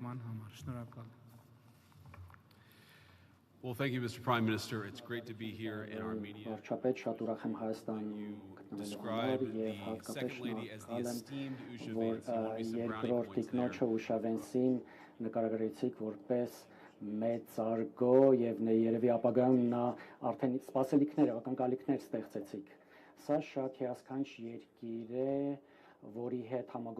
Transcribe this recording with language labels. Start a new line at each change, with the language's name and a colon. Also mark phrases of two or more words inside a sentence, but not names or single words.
Armenian: բարգավաճման համար։ Շնորհակալ։
English: Well, thank you, Mr. Prime Minister. It's great to be here in Armenia.
Armenian: Վարչապետ, շատ ուրախ եմ Հայաստանում գտնվելու համար եւ հատկապես շնորհակալ եմ, որ երկրորդ տիկնոջը Ուշավենսին նկարագրեցիք որպես մեծարգո եւ երևի ապագայում նա արդեն սպասելիքներ, ակնկալիքներ ստեղծեցիք։ Սա շատ հիասքանչ երկիր է, որի հետ